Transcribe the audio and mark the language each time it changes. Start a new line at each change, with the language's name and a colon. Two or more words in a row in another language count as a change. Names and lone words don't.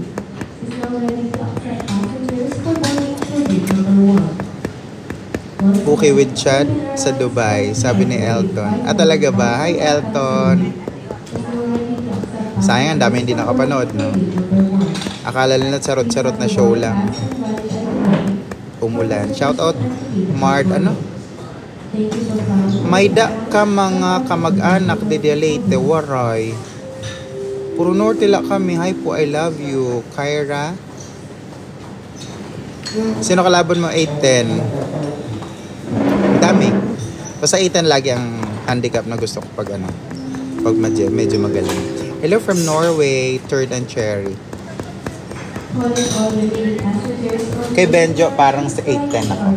English: Okay with
Filipino: Chad sa Dubai, sabi ni Elton. Talaga ba? Hi Elton. Sayang, ang dami hindi nakapanood, no? Akala nila charot-charot na show lang. Umulan.
English: Shout out Mart,
Waray: Mayda ka mga kamag-anak de Leyte, waray. Puro norte la kami. Hi po,
English: I love you.
Filipino: Kyra Sino kalaban mo? 8-10. Dami. Basta 8-10 lagi ang handicap na gusto ko pag ano. Pag medyo magaling.
English: Hello from Norway, Third and Cherry.
Filipino: Kay Benjo, parang sa 8-10 ako.